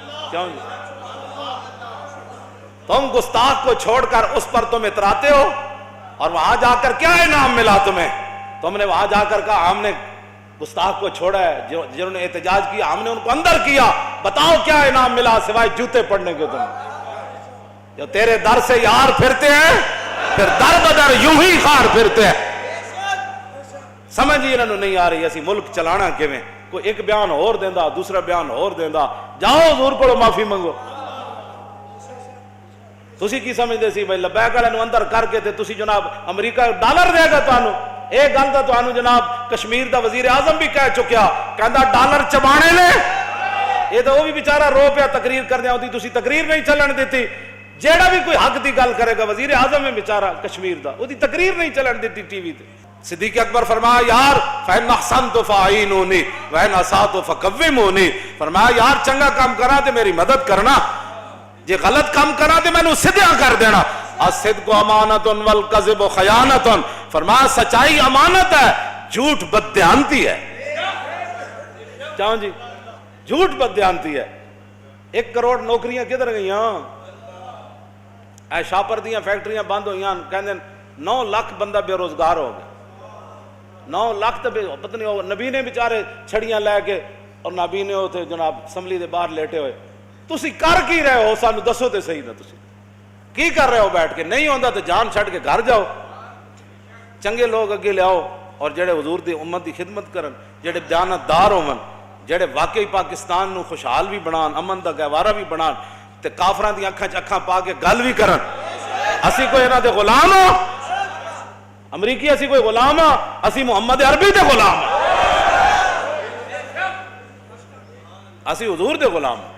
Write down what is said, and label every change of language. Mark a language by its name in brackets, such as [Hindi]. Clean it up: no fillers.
[Urdu] کیوں جی؟ تم گستاخ کو چھوڑ کر اس پر تم اتراتے ہو، اور وہاں جا کر کیا انعام ملا تمہیں؟ تم نے وہاں جا کر کہا ہم نے گستاخ کو چھوڑا ہے، جنہوں نے احتجاج کیا ہم نے ان کو اندر کیا، بتاؤ کیا انعام ملا سوائے جوتے پڑنے کے تمہیں؟ جو تیرے در سے یار پھرتے ہیں پھر در بدر یوں ہی خار پھرتے ہیں. [Punjabi] سمجھ ہی انہوں نہیں آ رہی اسی ملک چلانا کیویں. کوئی ایک بیان اور دیندا دوسرا بیان اور دیندا. جاؤ حضور کو معافی منگو. تسی کی سمجھتے سی بھائی لبیک والے اندر کر کے تے تسی جناب امریکہ ڈالر دے گا تانوں. ایک گل دا تانوں جناب کشمیر دا وزیر اعظم بھی کہہ چکیا، کہندا ڈالر چبانے لے. یہ تو وہ بھی بیچارہ رو پیا تقریر کرنے آتی، تسی تقریر نہیں چلن دیتی. جیڑا بھی کوئی حق دی گل کرے گا وزیر اعظم ہے بیچارہ کشمیر دا، وہ دی تقریر نہیں چلن دیتی ٹی وی تے. صدیق اکبر فرمایا یار [Arabic] فَإِنْ أَحْسَنْتُ فَأَعِينُونِي وَإِنْ أَسَأْتُ فَكَوِّمُونِي. [Punjabi] فرمایا یار چنگا کام کرا تے میری مدد کرنا، جے غلط کام کرا تے میں نو سدھا کر دینا. [Arabic] الصدق امانۃ والکذب خیانۃ. [Urdu] فرمایا سچائی امانت ہے، جھوٹ بددیانتی ہے. کیوں جی؟ جھوٹ بددیانتی ہے. [Punjabi] 1 کروڑ نوکریاں کدھر گئیاں؟ اے شاپر دیاں فیکٹریاں بند ہوئیاں، کہندے 9 لاکھ بندہ بے روزگار ہو گیا. 9 لاکھ تو پتہ نہیں ہو نبی نے بیچارے چھڑیاں لے کے اور نبی نے ہوتے جناب اسمبلی دے باہر لیٹے ہوئے. تسی کر کی رہے ہو سانو دسو تے صحیح نا تسی کی کر رہے ہو بیٹھ کے؟ نہیں ہوندا تو جان چھڑ کے گھر جاؤ. چنگے لوگ اگے لے آؤ اور جڑے حضور دی امت دی خدمت کرن، جڑے دیانتدار ہون، جڑے واقعی پاکستان نو خوشحال بھی بنان، امن دا گہوارہ بھی بنان تے کافراں دی اکھاں چ اکھاں پا کے گل بھی کرن. اسی کوئی انہاں دے غلام ہو؟ امریکی اسی کوئی غلام ہاں؟ اسی محمد عربی دے غلام ہاں، اسی حضور دے غلام.